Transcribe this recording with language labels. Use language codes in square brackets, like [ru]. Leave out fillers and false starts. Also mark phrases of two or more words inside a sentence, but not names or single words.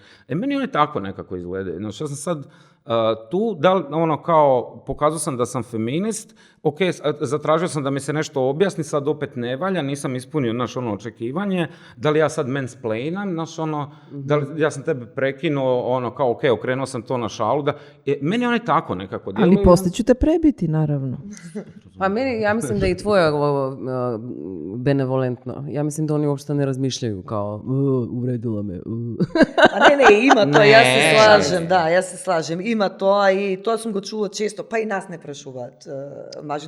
[hr] Meni one tako nekako izgledaju. Znači, ja sam sad tu, kao, pokazao sam da sam feminist, ok, zatražio sam da mi se nešto objasni, sad opet ne valja, nisam ispunio očekivanje, da li ja sad mansplainam, da li ja sam tebe prekinuo, kao, ok, okrenuo sam to na šalu, meni one tako nekako djeluju. Ali poslije ću te prebiti, [sr] Наравно. Па мене, ја мислам да и твоја беневолентно. Ја мислим да они уопште не размишљају као увредила ме. [mk] А не, има тоа, јас се Не, слажем, да, јас се слажем. Има тоа и тоа сум го чула често, па и нас не прашуваат мажи.